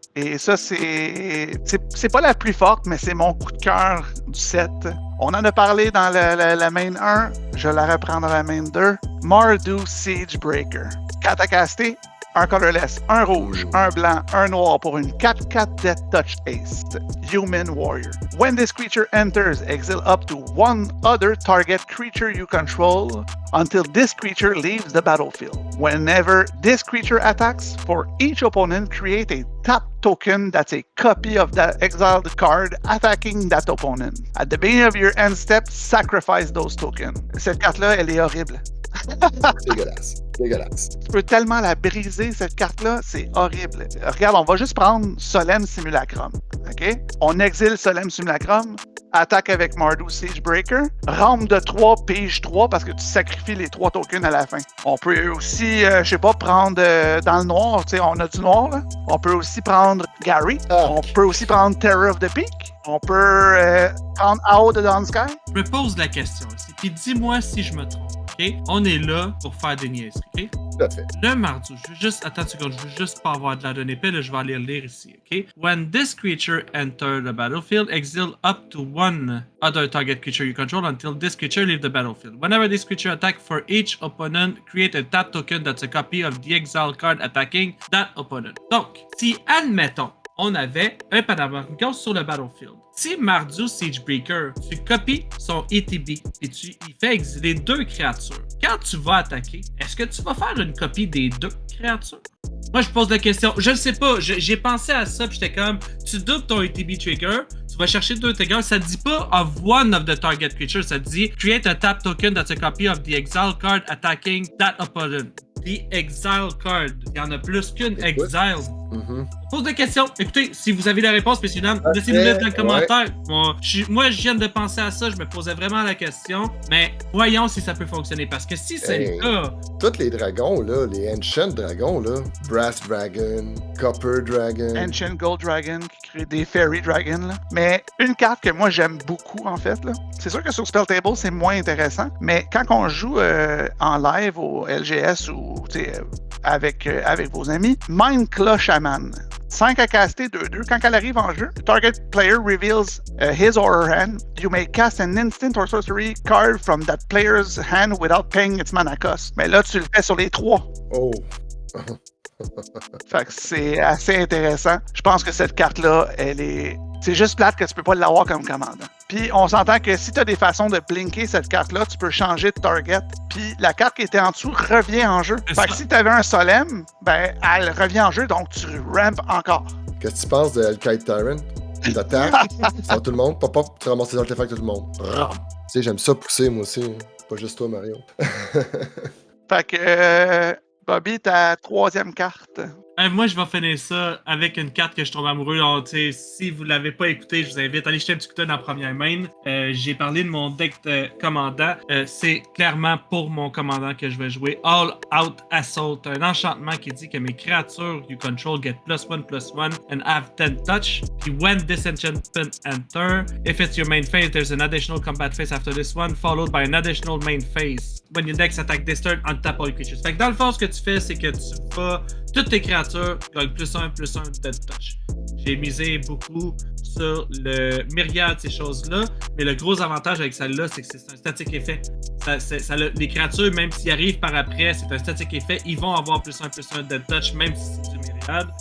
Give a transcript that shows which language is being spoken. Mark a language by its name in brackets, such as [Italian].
[French] Et ça, c'est pas la plus forte, mais c'est mon coup de cœur du set. On en a parlé dans la main 1. Je la reprends dans la main 2. Mardu Siegebreaker. 4 à caster, un colorless, un rouge, un blanc, un noir pour une 4/4 Death Touch Ace. [English] Human Warrior. When this creature enters, exile up to one other target creature you control until this creature leaves the battlefield. Whenever this creature attacks, for each opponent, create a tap token that's a copy of that exiled card attacking that opponent. At the beginning of your end step, sacrifice those tokens. [French] Cette carte-là, elle est horrible. Dégueulasse. Tu peux tellement la briser, cette carte-là, c'est horrible. Regarde, on va juste prendre Solemn Simulacrum. OK? On exile Solemn Simulacrum, attaque avec Mardu Siegebreaker, rampe de 3, pige 3 parce que tu sacrifies les 3 tokens à la fin. On peut aussi, je sais pas, prendre dans le noir, tu sais, on a du noir, là. On peut aussi prendre Gary. On peut aussi prendre Terror of the Peak. On peut prendre Out de Dawn Sky. Je me pose la question ici, puis dis-moi si je me trompe. Okay? On est là pour faire des niaiseries. Okay? Tout à fait. Le mardu, je veux juste. Attends une seconde, je veux juste pas avoir de la donnée épée, là, je vais aller lire ici. Okay? [English] When this creature enters the battlefield, exile up to one other target creature you control until this creature leaves the battlefield. Whenever this creature attacks for each opponent, create a tap token that's a copy of the exile card attacking that opponent. [French] Donc, si, admettons, on avait un Panamaticos sur le battlefield. Si Mardu Siegebreaker, tu copies son ETB et tu y fais exiler 2 créatures, quand tu vas attaquer, est-ce que tu vas faire une copie des 2 créatures? Moi, je pose la question. Je ne sais pas. J'ai pensé à ça, puis j'étais comme, tu doubles ton ETB trigger, tu vas chercher 2 triggers. Ça ne dit pas [English] of one of the target creatures, [French] ça dit [English] create a tap token that's a copy of the exile card attacking that opponent. The exile card. [French] Il y en a plus qu'une exile. On pose des questions. Écoutez, si vous avez la réponse, messieurs dames, laissez-nous mettre dans le commentaire. Moi, je viens de penser à ça, je me posais vraiment la question, mais voyons si ça peut fonctionner, parce que si c'est le cas... Tous les dragons, là, les Ancient Dragons, là, Brass Dragon, Copper Dragon... Ancient Gold Dragon, qui crée des Fairy Dragon, là. Mais une carte que moi, j'aime beaucoup, en fait, là. C'est sûr que sur Spell Table, c'est moins intéressant, mais quand on joue en live au LGS ou avec vos amis, Mindclaw Shaman. 5 à caster, 2/2. Quand elle arrive en jeu, [English] target player reveals his or her hand. You may cast an instant or sorcery card from that player's hand without paying its mana cost. [French] Mais là, tu le fais sur les 3. Oh! Fait que c'est assez intéressant. Je pense que cette carte-là, c'est juste plate que tu peux pas l'avoir comme commandant. Puis on s'entend que si tu as des façons de blinker cette carte-là, tu peux changer de target. Puis la carte qui était en dessous revient en jeu. Fait que si tu avais un Solemn, ben elle revient en jeu, donc tu ramp encore. Qu'est-ce que tu penses de Hellkite Tyrant? T'attaques, sur tout le monde, pop, tu ramasses les artefacts de tout le monde. Tu sais, j'aime ça pousser, moi aussi. Pas juste toi, Mario. Fait que Bobby, ta 3e carte. Moi, je vais finir ça avec une carte que je tombe amoureux. Donc, si vous ne l'avez pas écouté, je vous invite à aller jeter un petit coup d'œil dans la première main. J'ai parlé de mon deck de commandant. C'est clairement pour mon commandant que je vais jouer All Out Assault. Un enchantement qui dit que mes créatures [English] you control get +1/+1 and have 10 touch. Puis when this enchantment enter, if it's your main phase, there's an additional combat phase after this one, followed by an additional main phase. When your decks attack this turn, untap all creatures. [French] Fait que dans le fond, ce que tu fais, c'est que tu vas toutes tes créatures gagnent +1/+1 dead touch. J'ai misé beaucoup sur le myriade, ces choses-là, mais le gros avantage avec celle-là, c'est que c'est un static effet. Les créatures, même s'ils arrivent par après, c'est un static effet, ils vont avoir +1/+1 dead touch, même si c'est du myriade.